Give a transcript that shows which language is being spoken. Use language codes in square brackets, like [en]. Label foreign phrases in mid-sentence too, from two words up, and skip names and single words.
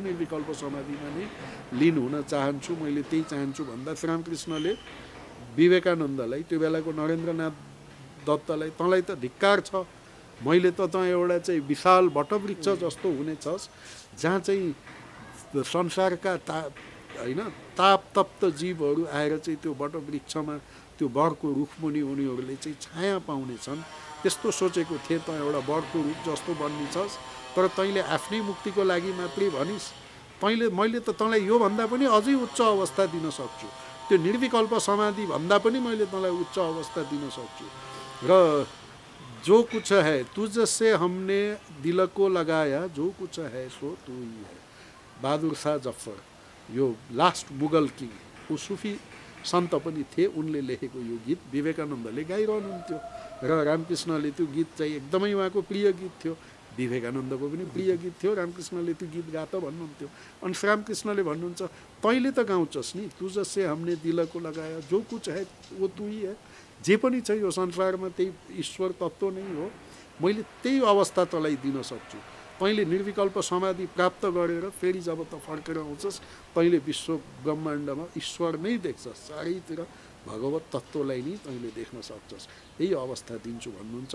[ne] निर्विकल्प समाधिमा नै लीन हुन चाहन्छु, मैले त्यही चाहन्छु भन्दा श्रीरामकृष्णले विवेकानन्दलाई, त्यो बेलाको नरेन्द्रनाथ दत्तलाई, तँलाई त धिक्कार छ, मैले त तँ एउटा चाहिँ विशाल वटवृक्ष जस्तो हुनेछस् जहाँ चाहिँ संसारका होइन तापतप्त जीवहरू आएर चाहिँ त्यो वटवृक्षमा त्यो बरको रुखमुनि उनीहरूले चाहिँ छाया पाउनेछन्, त्यस्तो सोचेको थिएँ। त एउटा बरको रुख जस्तो बन्नेछस्, तर तैँले आफ्नै मुक्तिको लागि मात्रै भनिस्। मैले त तँलाई योभन्दा पनि अझै उच्च अवस्था दिन सक्छु, त्यो निर्विकल्प समाधि भन्दा पनि मैले तँलाई उच्च अवस्था दिन सक्छु। [hi] र जो कुछ है तुझसे हमने दिल को लगाया, जो कुछ है सो तू ही है। [ne] बहादुर शाह जफर यो [en] last Mughal king, [ne] ऊ सुफी सन्त पनि थिए, उनले लेखेको यो गीत विवेकानन्दले गाइरहनुहुन्थ्यो र रामकृष्णले त्यो गीत चाहिँ एकदमै उहाँको प्रिय गीत थियो, विवेकानन्दको पनि प्रिय गीत थियो। रामकृष्णले त्यो गीत गा त भन्नुहुन्थ्यो। अनि श्रीरामकृष्णले भन्नुहुन्छ तैँले त गाउँछस् नि, [hi] तुझसे हमने दिल को लगाया, जो कुछ है वो तू ही है। [ne] जे पनि छ यो संसारमा त्यही ईश्वर तत्त्व नै हो, मैले त्यही अवस्था तँलाई दिन सक्छु। तैँले निर्विकल्प समाधि प्राप्त गरेर फेरि जब त फर्केर आउँछस्, तैँले विश्व ब्रह्माण्डमा ईश्वर नै देख्छस्, चारैतिर भगवत तत्त्वलाई नै तैँले देख्न सक्छस्, यही अवस्था दिन्छु भन्नुहुन्छ।